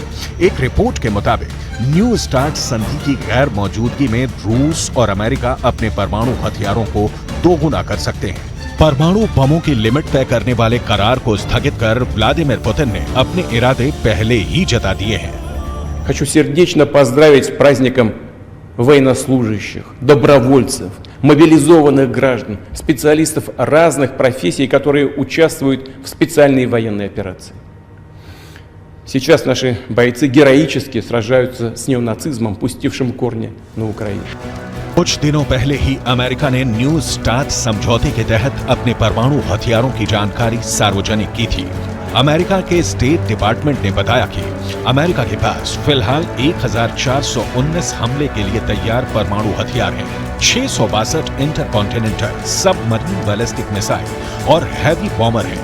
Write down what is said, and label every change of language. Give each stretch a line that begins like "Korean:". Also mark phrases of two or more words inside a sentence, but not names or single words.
Hindi: एक रिपोर्ट के मुताबिक न्यू स्टार्ट संधि की गैर मौजूदगी में रूस और अमेरिका अपने परमाणु हथियारों को दोगुना कर सकते हैं। परमाणु बमों की लिमिट तय करने वाले करार को स्थगित कर व्लादिमीर पुतिन ने अपने इरादे पहले ही जता दिए हैं।
Russian: Хочу сердечно поздравить с праздником военнослужащих, добровольцев, мобилизованных граждан, специалистов разных профессий, которые участвуют в специальной военной операции. Сейчас наши бойцы героически сражаются с неонацизмом, пустившим корни на Украине.
Hindi: कुछ दिनों पहले ही अमेरिका ने न्यू स्टार्ट समझौते के तहत अपने परमाणु हथियारों की जानकारी सार्वजनिक की थी। अमेरिका के
English: State Department
Hindi: ने बताया कि अमेरिका के पास फिलहाल 1419 हमले के लिए तैयार परमाणु हथियार हैं, 662
English: intercontinental submarine ballistic missile
Hindi: और
English: heavy bomber
Hindi: हैं।